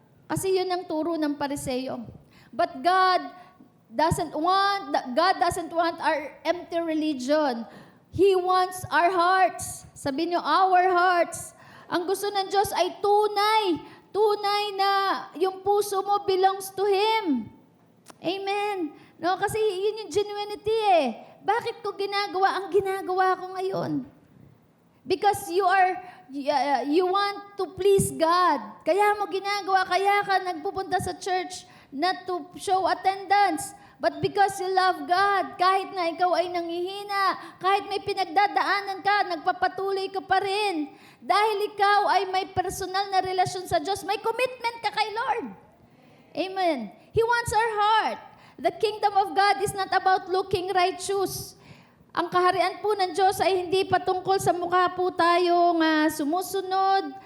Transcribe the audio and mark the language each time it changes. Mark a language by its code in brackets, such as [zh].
[tl] Kasi yun ang turo ng Pariseo. [en] But God doesn't want our empty religion. He wants our hearts. [tl] Sabihin niyo, [en] our hearts. [tl] Ang gusto ng Diyos ay tunay. Tunay na yung puso mo [en] belongs to Him. [tl] Amen. No, kasi yun yung genuinity eh. Bakit ko ginagawa ang ginagawa ko ngayon? [en] Because you want to please God. [tl] Kaya mo ginagawa, kaya ka nagpupunta sa church [en] not to show attendance, but because you love God. [tl] Kahit na ikaw ay nanghihina, kahit may pinagdadaanan ka, nagpapatuloy ka pa rin. Dahil ikaw ay may personal na relasyon sa Diyos, may commitment ka kay Lord. [en] Amen. He wants our heart. The kingdom of God is not about looking righteous. [tl] Ang kaharian po ng Diyos ay hindi patungkol sa mukha po tayong sumusunod.